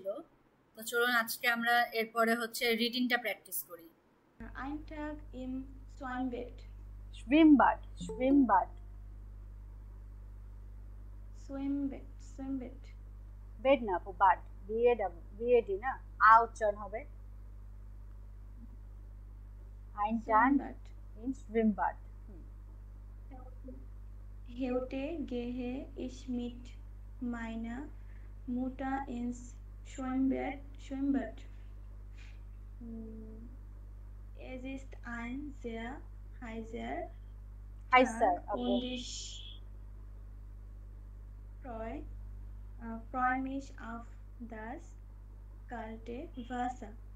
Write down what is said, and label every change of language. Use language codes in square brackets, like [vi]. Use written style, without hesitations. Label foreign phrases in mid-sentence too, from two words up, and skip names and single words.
[bn] তো চলুন আজকে আমরা এরপরে হচ্ছে রিডিংটা প্র্যাকটিস করি। [de] Ein Tag im Schwimmbad. Schwimmbad, Schwimmbad. Schwimmbad. [bn] বেড না আপু, বাড, বিএডি না, আ উচ্চারণ হবে। [de] Ein Tag im Schwimmbad. Heute gehe ich mit meiner Mutter ins Schwimmbad. Es ist ein sehr heißer Tag und ich freue mich auf das kalte Wasser.